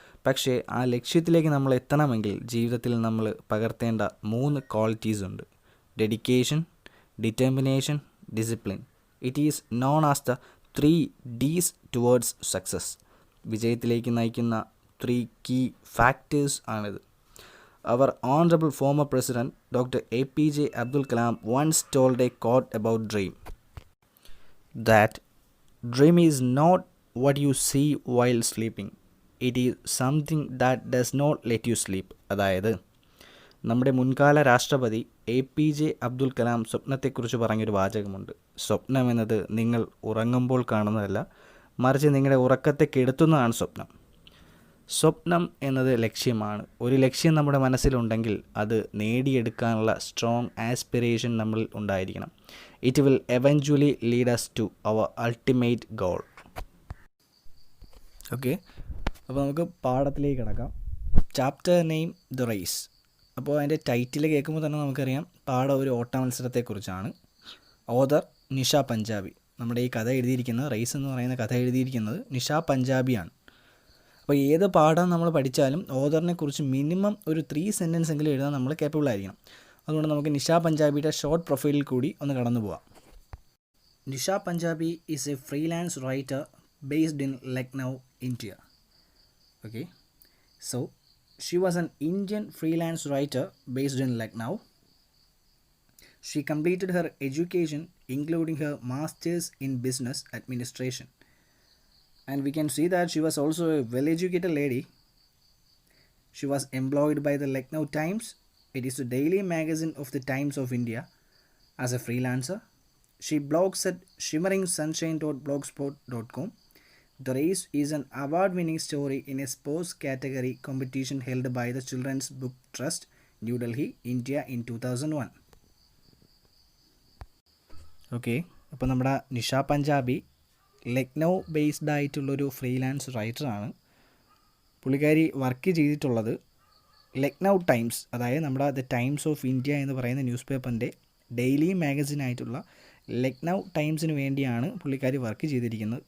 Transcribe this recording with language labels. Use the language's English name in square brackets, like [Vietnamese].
[Malayalam] പക്ഷേ ആ ലക്ഷ്യത്തിലേക്ക് നമ്മൾ എത്തണമെങ്കിൽ ജീവിതത്തിൽ നമ്മൾ പകർത്തേണ്ട 3 ക്വാളിറ്റീസ് ഉണ്ട്. [English] Dedication, determination, discipline. It is known as the 3 Ds towards success. [Malayalam] വിജയത്തിലേക്ക് നയിക്കുന്ന 3 കീ ഫാക്ടേഴ്സ് ആണിത്. [English] അവർ honourable former president doctor APJ Abdul Kalam once told a quote about dream. That dream is not what you see while sleeping. It is something that does not let you sleep. [Malayalam] അതായത് നമ്മുടെ മുൻകാല രാഷ്ട്രപതി APJ Abdul Kalam സ്വപ്നത്തെക്കുറിച്ച് പറഞ്ഞൊരു വാചകമുണ്ട്. സ്വപ്നം എന്നത് നിങ്ങൾ ഉറങ്ങുമ്പോൾ കാണുന്നതല്ല, മറിച്ച് നിങ്ങളുടെ ഉറക്കത്തെ കെടുത്തുന്നതാണ് സ്വപ്നം. സ്വപ്നം എന്നത് ലക്ഷ്യമാണ്. ഒരു ലക്ഷ്യം നമ്മുടെ മനസ്സിലുണ്ടെങ്കിൽ അത് നേടിയെടുക്കാനുള്ള സ്ട്രോങ് ആസ്പിറേഷൻ നമ്മളിൽ ഉണ്ടായിരിക്കണം. [English] It will eventually lead us to our ultimate goal. [Malayalam] Okay, അപ്പോൾ നമുക്ക് പാഠത്തിലേക്ക് കിടക്കാം. [English] Chapter name the race. [Malayalam] അപ്പോൾ അതിൻ്റെ ടൈറ്റിൽ കേൾക്കുമ്പോൾ തന്നെ നമുക്കറിയാം പാഠം ഒരു ഓട്ട മത്സരത്തെക്കുറിച്ചാണ്. ഓഥർ നിഷ പഞ്ചാബി. നമ്മുടെ ഈ കഥ എഴുതിയിരിക്കുന്നത്, റേസ് എന്ന് പറയുന്ന കഥ എഴുതിയിരിക്കുന്നത് നിഷ പഞ്ചാബിയാണ്. അപ്പോൾ ഏത് പാഠം നമ്മൾ പഠിച്ചാലും ഓഥറിനെ കുറിച്ച് മിനിമം ഒരു 3 സെൻറ്റൻസ് എങ്കിലും എഴുതാൻ നമ്മൾ കേപ്പബിൾ ആയിരിക്കണം. അതുകൊണ്ട് നമുക്ക് നിഷ പഞ്ചാബിയുടെ ഷോർട്ട് പ്രൊഫൈലിൽ കൂടി ഒന്ന് കടന്നു പോവാം. [English] Nisha Punjabi is a freelance writer based in Lucknow, India. Okay, so she was an Indian freelance writer based in Lucknow. She completed her education including her master's in business administration, and we can see that she was also a well-educated lady. She was employed by the Lucknow Times. It is the daily magazine of the Times of India. As a freelancer, she blogs at shimmeringsunshine.blogspot.com. The Race is an award-winning story in a sports category competition held by the Children's Book Trust, New Delhi, India in 2001. [Malayalam] Okay, അപ്പോൾ നമ്മുടെ Nisha Punjabi Lucknow based ആയിട്ടുള്ളൊരു freelance റൈറ്ററാണ്. പുള്ളിക്കാരി work ചെയ്തിട്ടുള്ളത് Lucknow times, അതായത് നമ്മുടെ the times of India എന്ന് പറയുന്ന news പേപ്പറിൻ്റെ ഡെയിലി മാഗസിനായിട്ടുള്ള ലക്നൗ ടൈംസിന് വേണ്ടിയാണ് പുള്ളിക്കാരി വർക്ക് ചെയ്തിരിക്കുന്നത്.